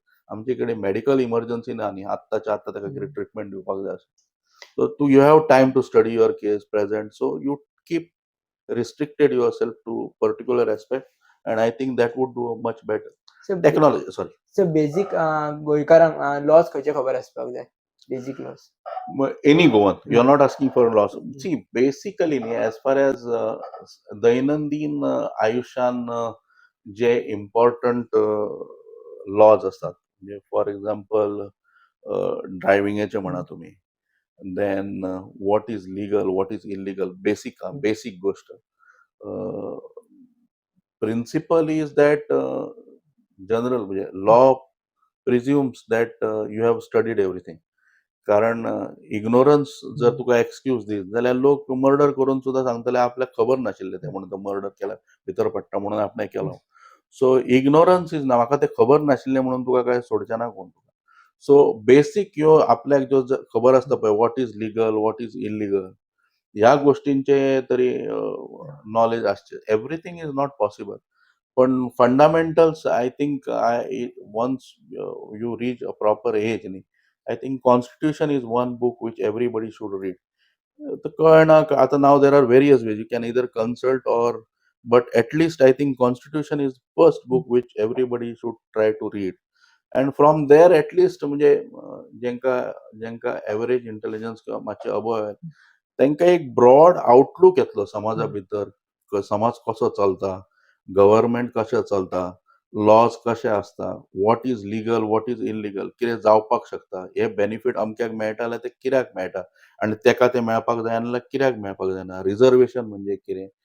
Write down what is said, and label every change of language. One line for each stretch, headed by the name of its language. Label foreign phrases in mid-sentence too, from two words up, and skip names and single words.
Konkani: आमचेकडे
English: medical emergency
Konkani: ना न्ही, आत्ताच्या आत्ता ताका कितें ट्रिटमेंट दिवपाक जाय आसता.
English: So you have time to study your case present, so you keep restricted yourself to particular aspect, and I think that would do much better. So Technology, sorry. So basic
Konkani: गोंयकारांक laws खंयचे खबर आसपाक जाय?
English: Basic laws. Any Goan, you're not asking for a loss. See, basically, as far as
Marathi: दैनंदिन आयुष्यान जे
English: important laws
Marathi: असतात, म्हणजे
English: for example
Marathi: ड्रायव्हिंगचे म्हणा तुम्ही,
English: then what is legal, what is illegal, basic गोष्ट. principle is that general, म्हणजे law presumes that you have studied everything.
Konkani: कारण इग्नोरन्स जर तुका एक्सक्यूज दीत जाल्यार लोक मर्डर करून सुद्धा सांगतले आपल्याक खबर नाशिल्ले ते म्हणून तो मर्डर केला भितर पडटा म्हणून आपणें केलो.
English: so ignorance is
Konkani: ना, म्हाका ते खबर नाशिल्ले म्हणून तुका काय सोडचें ना कोण तुका.
English: so basic
Konkani: ह्यो आपल्याक ज्यो खबर आसता पळय,
English: what is legal, what is illegal,
Konkani: ह्या गोष्टींचे तरी नॉलेज आसचे.
English: everything is not possible, पण fundamentals I think once you reach a proper age न्ही, I think Constitution is one book which everybody should read. The now there are various ways. You can either consult or, but at least I think Constitution is first book which everybody should try to read. And from there at least
Konkani: म्हणजे जेंका
English: average intelligence
Konkani: किंवा मातशे अबव आहेत, तांकां एक
English: broad outlook
Konkani: येतलो समाजा भितर, समाज कसो चलता, गव्हर्नमेंट कशें चलता, लॉज कशे आसता,
English: what is legal, what is illegal,
Konkani: कितें जावपाक शकता, हे बेनिफीट अमक्याक मेळटा जाल्यार ते कित्याक मेळटा, आनी तेका ते मेळपाक जायना जाल्यार कित्याक मेळपाक जायना, रिजर्वेशन म्हणजे कितें,